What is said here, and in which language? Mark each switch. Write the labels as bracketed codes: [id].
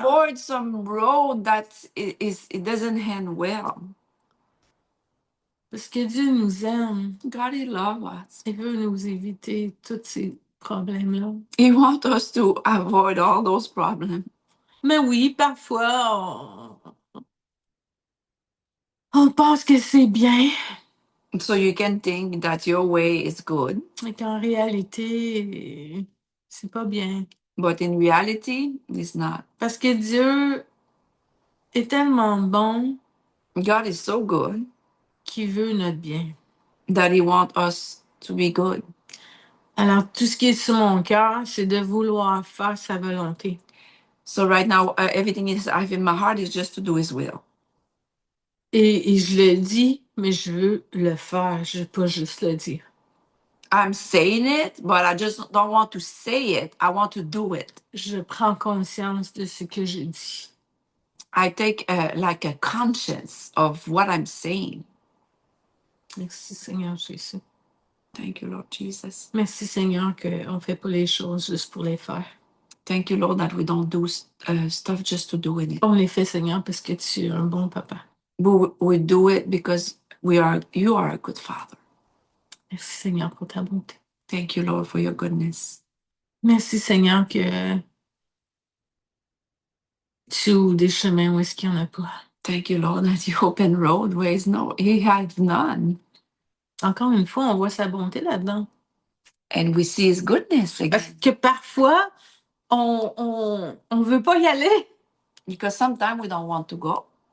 [en] avoid some road that it doesn't end well. [fr] Parce que Dieu nous aime. [en] God, He loves us. [fr] Il veut nous éviter tous ces problèmes-là. [en] He wants us to avoid all those problems. [fr] Mais oui, parfois, on pense que c'est bien, [en] So you can think that your way is good, [fr] mais qu'en réalité, c'est pas bien. [en] but in reality, it's not. [fr] Parce que Dieu est tellement bon [en] God is so good [fr] qu'il veut notre bien. [en] that He wants us to be good. [fr] Alors, tout ce qui est sur mon cœur, c'est de vouloir faire sa volonté. [en] So right now, everything is I have in my heart is just to do His will. [fr] Et je le dis, mais je veux le faire. Je veux pas juste le dire. [en] I'm saying it, but I just don't want to say it. I want to do it. [fr] Je prends conscience de ce que je dis. [en] I take like a conscience of what I'm saying. [fr] Merci Seigneur Jésus. [en] Thank you, Lord Jesus. [fr] Merci Seigneur qu'on ne fait pas les choses juste pour les faire. [en] Thank you, Lord, that we don't do stuff just to do it. [fr] On les fait Seigneur parce que tu es un bon papa. [en] We do it because you are a good Father. [fr] Merci Seigneur pour ta bonté. [en] Thank you, Lord, for your goodness. [fr] Merci Seigneur que tu ouvres des chemins où est-ce qu'il n'y en a pas. [en] Thank you, Lord, that you open roadways. No, He has none. [fr] Encore une fois, on voit sa bonté là-dedans. [en] And we see His goodness [fr] Parce [en] again. [fr] que parfois, on veut pas y aller. [en] Because sometimes we don't want to go.